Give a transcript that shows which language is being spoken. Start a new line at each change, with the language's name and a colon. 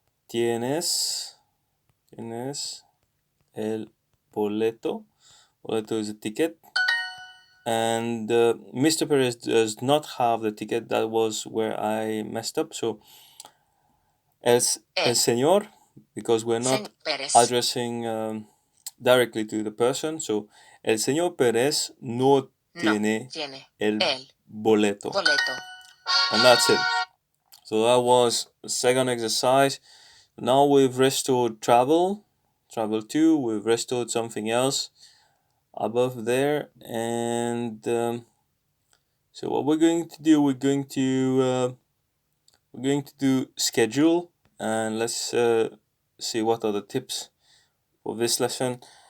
Spanish: ¿Tienes el boleto? Boleto
English: is a ticket. And Mr. Perez does not have the ticket. That was where I messed up. So,
Spanish: el señor,
English: because we're not addressing directly to the person.
Spanish: So, el señor Perez no tiene el boleto.
English: And that's it. So that was the second exercise. Now we've restored travel 2. We've restored something else above there, and So what we're going to do, we're going to do schedule, and let's see what are the tips for this lesson.